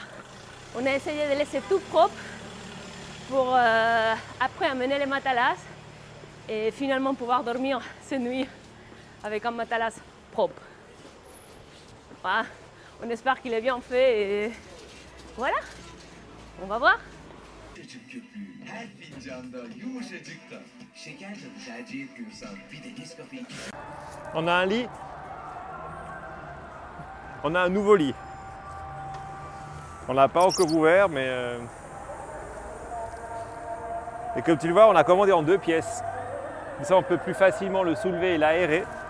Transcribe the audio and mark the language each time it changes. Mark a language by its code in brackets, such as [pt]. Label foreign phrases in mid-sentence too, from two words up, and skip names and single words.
[fr] On a essayé de laisser tout propre pour après amener les matelas et finalement pouvoir dormir cette nuit avec un matelas propre. Voilà. On espère qu'il est bien fait et voilà, on va voir. [tr] Yumuşacık köpüğü her fincanda yumuşacık da. Şeker tadı tercih etmiyorsan bir de Nescafé. [fr] On a un lit. On a un nouveau lit. On l'a pas encore ouvert, mais et comme tu le vois, on l'a commandé en 2 pièces. Comme ça, on peut plus facilement le soulever et l'aérer.